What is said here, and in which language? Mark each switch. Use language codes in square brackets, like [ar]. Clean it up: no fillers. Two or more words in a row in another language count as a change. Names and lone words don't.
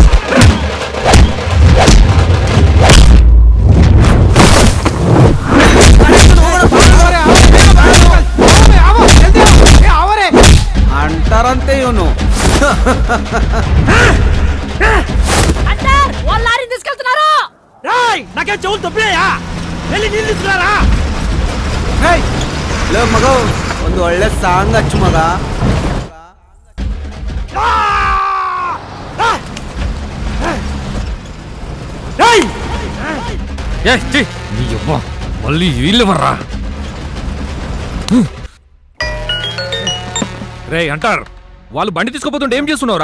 [te] అంటారంతే ఇవను. అంటార్ వాళ్ళు లారీ తీసుకెళ్తున్నారు. నాకేం చెవులు తప్పినాయా? వెళ్ళి నీళ్ళు తీసుకురారా. [kn] ಮಗ ಒಂದು ಒಳ್ಳೆ ಸಾಂಗ್ ಹಚ್ಚು ಮಗ. [te] మళ్ళీ వీళ్ళు వర్రా. రే అంటారు, వాళ్ళు బండి తీసుకోపోతుంటే ఏం చేస్తున్నావురా?